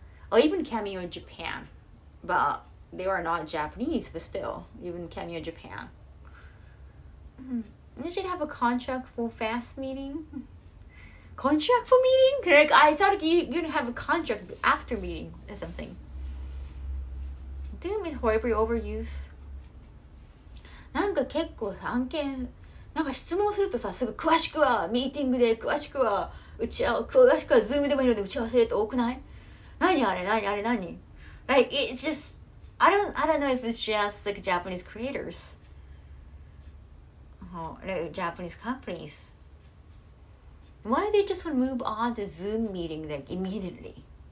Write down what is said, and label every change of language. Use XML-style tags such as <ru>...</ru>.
<en>Or even Cameo in Japan, but they are not Japanese, but still, even Cameo Japan. You should have a contract for fast meeting. Contract for meeting? Like, I thought you'd have a contract after meeting or something. Doing with horribly overuse.</en> <ja>なんか結構案件、なんか質問するとさ、すぐ詳しくはミーティングで、詳しくは詳しくはズームでもいいので打ち合わせると多くない？</ja> <en>何 Like, it's just, I don't know if it's just like Japanese creators. Like Japanese companies. Why do they just want to move on to Zoom meeting like immediately?</en>